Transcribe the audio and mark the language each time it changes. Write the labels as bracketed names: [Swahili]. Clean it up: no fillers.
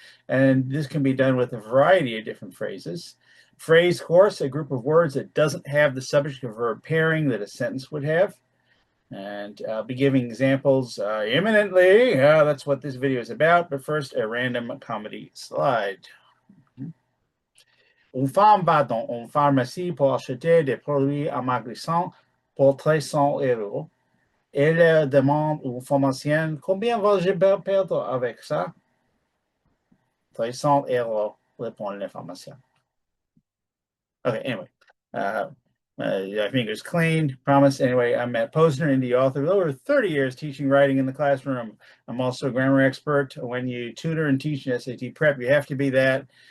[English] And this can be done with a variety of different phrases. Phrase, of course, a group of words that doesn't have the subject and verb pairing that a sentence would have. And I'll be giving examples imminently. That's what this video is about. But first, a random comedy slide. [French] Une femme va dans une pharmacie pour acheter des produits amaigrissants pour 300 €. Elle demande au pharmacien combien va-je perdre avec ça? 300 €, répond le pharmacien. [English] Okay, anyway, I think it's clean, promise. Anyway, I'm Matt Posner, indie author with over 30 years teaching writing in the classroom. I'm also a grammar expert. When you tutor and teach in SAT prep, you have to be that.